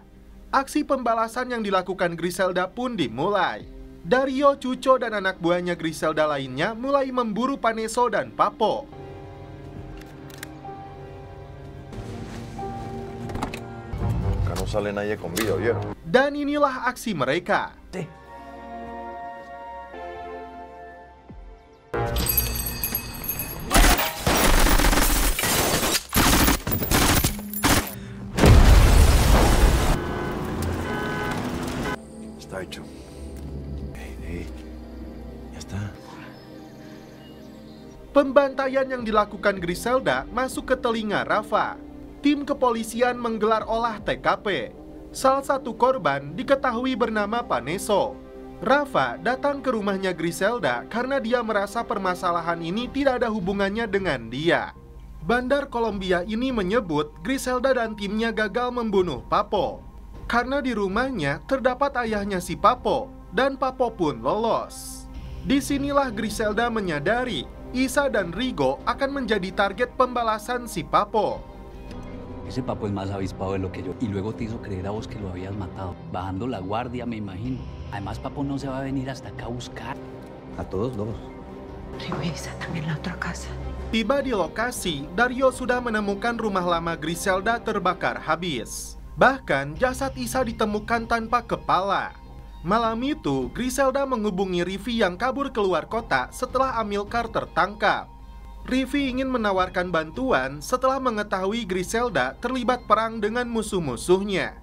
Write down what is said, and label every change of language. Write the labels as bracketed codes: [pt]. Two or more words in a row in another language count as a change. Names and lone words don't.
[id] Aksi pembalasan yang dilakukan Griselda pun dimulai. Dario, Cuco, dan anak buahnya Griselda lainnya mulai memburu Paneso dan Papo. Dan inilah aksi mereka. [es] Está hecho. Ya está. [id] Pembantaian yang dilakukan Griselda masuk ke telinga Rafa. Tim kepolisian menggelar olah TKP. Salah satu korban diketahui bernama Paneso. Rafa datang ke rumahnya Griselda karena dia merasa permasalahan ini tidak ada hubungannya dengan dia. Bandar Kolombia ini menyebut Griselda dan timnya gagal membunuh Papo. Karena di rumahnya terdapat ayahnya si Papo, dan Papo pun lolos. Disinilah Griselda menyadari Isa dan Rigo akan menjadi target pembalasan si Papo. [es] Ese Papo es más avispado de lo que yo. Y luego te hizo creer a vos que lo habías matado. Bajando la guardia, me imagino. Además, Papo no se va a venir hasta acá a buscar. A todos dos. Rigo y Isa están en la otra casa. [id] Tiba di lokasi, Dario sudah menemukan rumah lama Griselda terbakar habis. Bahkan jasad Isa ditemukan tanpa kepala. Malam itu, Griselda menghubungi Rivi yang kabur keluar kota setelah Amilcar tertangkap. Rivi ingin menawarkan bantuan setelah mengetahui Griselda terlibat perang dengan musuh-musuhnya.